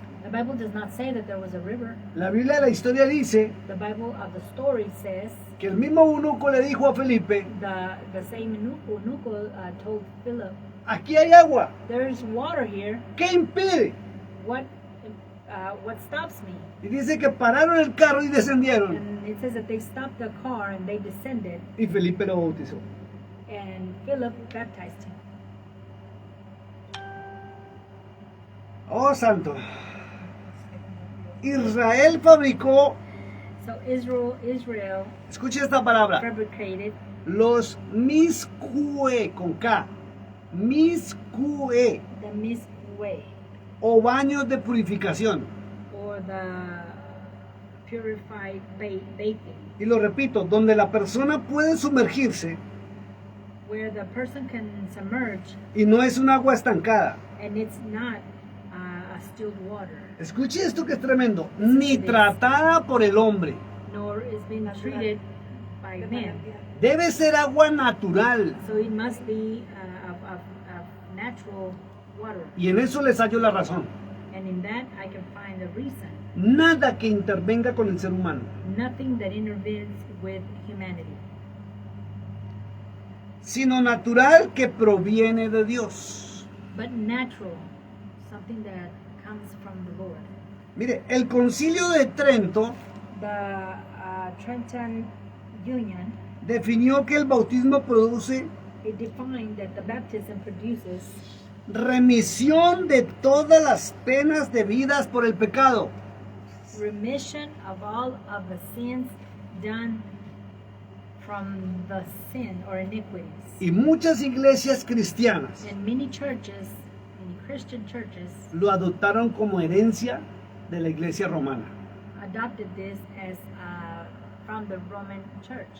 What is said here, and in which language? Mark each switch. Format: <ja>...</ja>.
<en>The Bible does not say that there was a river.</en> <es>La Biblia de la historia dice</es> <en>The Bible of the story says</en> <es>que el mismo eunuco le dijo a Felipe,</es> <en>the same eunuco told Philip,</en> <es>aquí hay agua,</es> <en>there is water here.</en> <es>¿qué impide?</es> <en>What stops me?</en> <es>Y dice que pararon el carro y descendieron.</es> <en>And it says that they stopped the car and they descended,</en> <es>Y Felipe lo bautizó.</es> <en>and Philip baptized him.</en> <es>Oh, santo. Israel fabricó,</es> <en>So Israel</en> <es>escuche esta palabra,</es> <en>fabricated</en> <es>los miscue con K, miscue,</es> <en>the mist way,</en> <es>o baños de purificación.</es> <en>or the purified bathing,</en> <es>Y lo repito, donde la persona puede sumergirse</es> <en>where the person can submerge</en> <es>y no es un agua estancada.</es> <en>and it's not a stilled water,</en> <es>Escuche esto que es tremendo, ni tratada por el hombre.</es> <en>nor is being treated by men.</en> <es>Debe ser agua natural.</es> <en>So it must be of natural water.</en> <es>Y en eso les hallo la razón.</es> <en>And in that I can find the reason.</en> <es>Nada que intervenga con el ser humano.</es> <en>Nothing that intervenes with humanity,</en> <es>Sino natural que proviene de Dios.</es> <en>but natural, something that comes from the Lord.</en> <es>Mire, el concilio de Trento</es> <en>The Trenton Union,</en> <es>definió que el bautismo produce</es> <en>it defined that the baptism produces</en> <es>remisión de todas las penas debidas por el pecado.</es> <en>remission of all of the sins done from the sin or iniquities.</en> <es>Y muchas iglesias cristianas</es> <en>And many churches, many Christian churches,</en> <es>lo adoptaron como herencia de la iglesia romana.</es> <en>adopted this as from the Roman Church.</en>